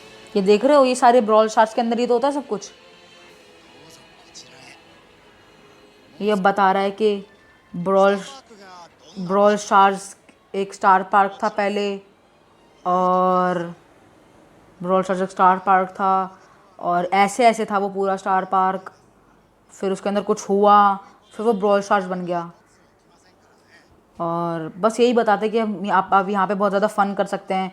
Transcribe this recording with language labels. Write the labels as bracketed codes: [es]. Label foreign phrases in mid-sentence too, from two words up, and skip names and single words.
[hi] ये देख रहे हो, ये सारे ब्रॉल स्टार्स के अंदर ही तो होता है सब कुछ। [ja] どうぞこちらへ。 [hi] ये अब बता रहा है कि ब्रॉल [ja] パークがどんな [hi] ब्रॉल स्टार्स एक स्टार पार्क था पहले, और ब्रॉल स्टार्स एक स्टार पार्क था, और ऐसे ऐसे था वो पूरा स्टार पार्क। फिर उसके अंदर कुछ हुआ, फिर वो ब्रॉल स्टार्स बन गया। और बस यही बताते कि आप यहाँ पे बहुत ज़्यादा फ़न कर सकते हैं।